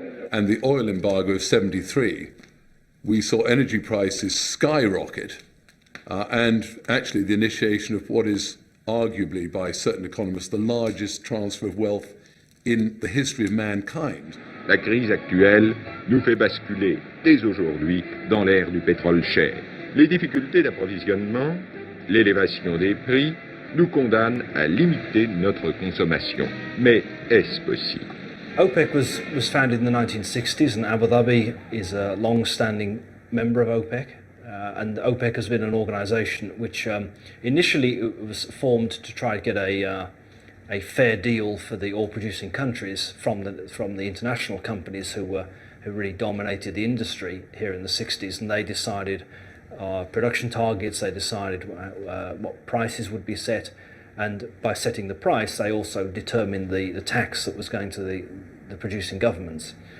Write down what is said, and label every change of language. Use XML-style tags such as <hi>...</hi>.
<en>And the oil embargo of 73, we saw energy prices skyrocket. And actually the initiation of what is arguably, by certain economists, the largest transfer of wealth in the history of mankind.</en> <fr>La crise actuelle nous fait basculer dès aujourd'hui dans l'ère du pétrole cher. Les difficultés d'approvisionnement, l'élévation des prix nous condamnent à limiter notre consommation. Mais est-ce possible?</fr> <en>OPEC was founded in the 1960s, and Abu Dhabi is a long-standing member of OPEC. And OPEC has been an organisation which initially was formed to try to get a fair deal for the oil-producing countries from the international companies who really dominated the industry here in the 60s, and they decided production targets, they decided what prices would be set, and by setting the price they also determined the tax that was going to the producing governments.</en>